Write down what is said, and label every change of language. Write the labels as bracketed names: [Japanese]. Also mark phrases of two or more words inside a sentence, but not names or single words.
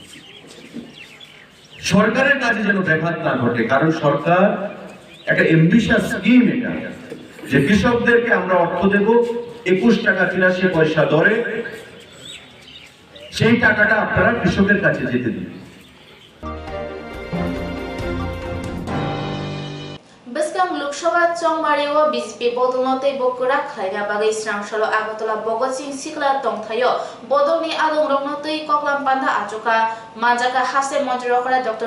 [Bangla] সরকারের কাছে যেন ব্যাঘাত না ঘটে, কারণ সরকার একটা [English] ambitious scheme [Bangla] এটা, যে কৃষকদেরকে আমরা অর্থ দেব 21 টাকা 83 পয়সা দরে, সেই টাকাটা আপনারা কৃষকের কাছে যেতে দিন। [Kok Borok] Beskang Loksawa Chongmari o BJP bodolnote bokura khlaina bagai Swrangchalo Agartala Bogotsin Sikla tongthayo bodolni adong rognotei koklam panda achoka manjaka hase mantri rokra Dr.